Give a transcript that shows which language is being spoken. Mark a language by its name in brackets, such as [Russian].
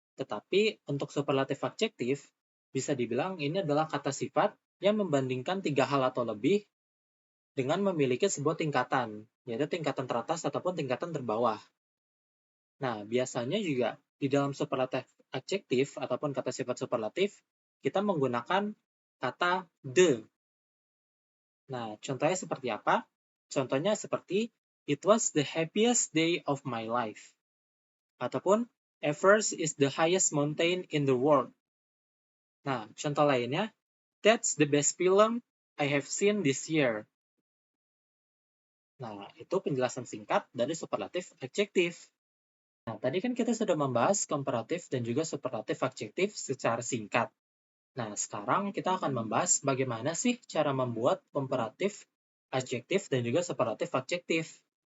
[Indonesian] Tetapi untuk superlative adjective, bisa dibilang ini adalah kata sifat yang membandingkan 3 hal atau lebih dengan memiliki sebuah tingkatan, yaitu tingkatan teratas ataupun tingkatan terbawah. Nah, biasanya juga di dalam superlative adjective ataupun kata sifat superlatif, kita menggunakan kata the. Nah, contohnya seperti apa? Contohnya seperti, [English] it was the happiest day of my life. [Indonesian] Ataupun, [English] Everest is the highest mountain in the world. [Indonesian] Nah, contoh lainnya, [English] that's the best film I have seen this year. [Indonesian] Nah, itu penjelasan singkat dari superlatif adjektif. Nah, tadi kan kita sudah membahas komparatif dan juga superlatif adjektif secara singkat. Nah, sekarang kita akan membahas bagaimana sih cara membuat komparatif adjektif dan juga superlatif adjektif.